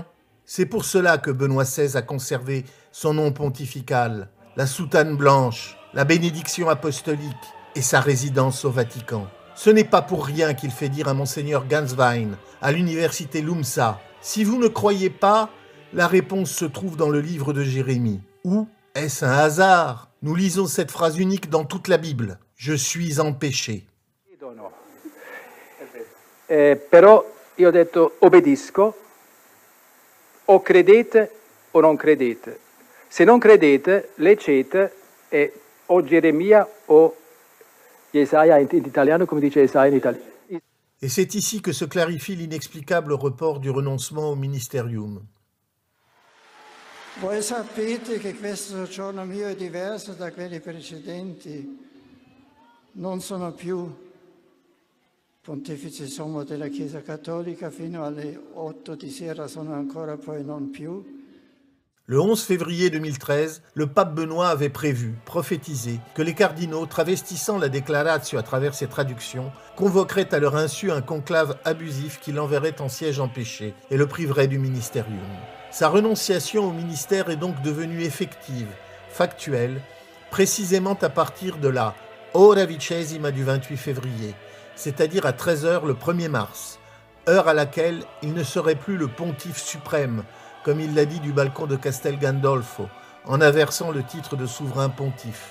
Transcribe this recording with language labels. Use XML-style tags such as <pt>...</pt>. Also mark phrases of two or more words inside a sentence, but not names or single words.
<fr>C'est pour cela que Benoît XVI a conservé son nom pontifical, la soutane blanche, la bénédiction apostolique et sa résidence au Vatican. Ce n'est pas pour rien qu'il fait dire à Monseigneur Ganswein, à l'université Lumsa, « Si vous ne croyez pas, la réponse se trouve dans le livre de Jérémie. » Ou est-ce un hasard? Nous lisons cette phrase unique dans toute la Bible. « Je suis empêché. »</fr> <it>Però io ho detto obbedisco, o credete o non credete. Se non credete, leggete o Geremia o Jesaja in italiano, come dice Jesaja in italiano.</it> <fr>Et c'est ici que se clarifie l'inexplicable report du renoncement au ministerium.</fr> <it>Voi sapete che questo giorno mio è diverso da quelli precedenti. Non sono più pontefice sommo della Chiesa Cattolica, fino alle 8 di sera sono ancora poi non più.</it> <fr>Le 11 février 2013, le pape Benoît avait prévu, prophétisé, que les cardinaux, travestissant la Declaratio à travers ses traductions, convoqueraient à leur insu un conclave abusif qui l'enverrait en siège empêché et le priverait du ministérium. Sa renonciation au ministère est donc devenue effective, factuelle, précisément à partir de la</fr> <la>Ora Vicesima</la> <fr>du 28 février, c'est-à-dire à 13h le 1er mars, heure à laquelle il ne serait plus le pontife suprême, comme il l'a dit du balcon de Castel Gandolfo, en inversant le titre de souverain pontife.</fr>